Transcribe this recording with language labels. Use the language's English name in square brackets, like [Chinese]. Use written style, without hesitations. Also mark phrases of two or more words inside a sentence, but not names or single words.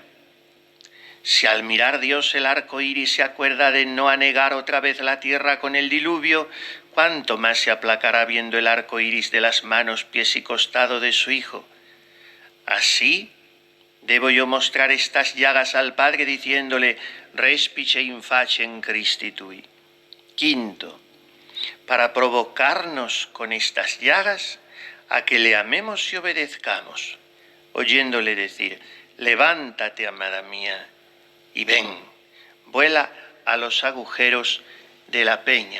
[Spanish] Si al mirar Dios el arco iris se acuerda de no anegar otra vez la tierra con el diluvio, ¿cuánto más se aplacará viendo el arco iris de las manos, pies y costado de su Hijo? Así debo yo mostrar estas llagas al Padre diciéndole, [Latin] respice in facem Christi tui. [Spanish] Quinto, para provocarnos con estas llagas a que le amemos y obedezcamos, oyéndole decir, levántate, amada mía, y ven, vuela a los agujeros de la peña.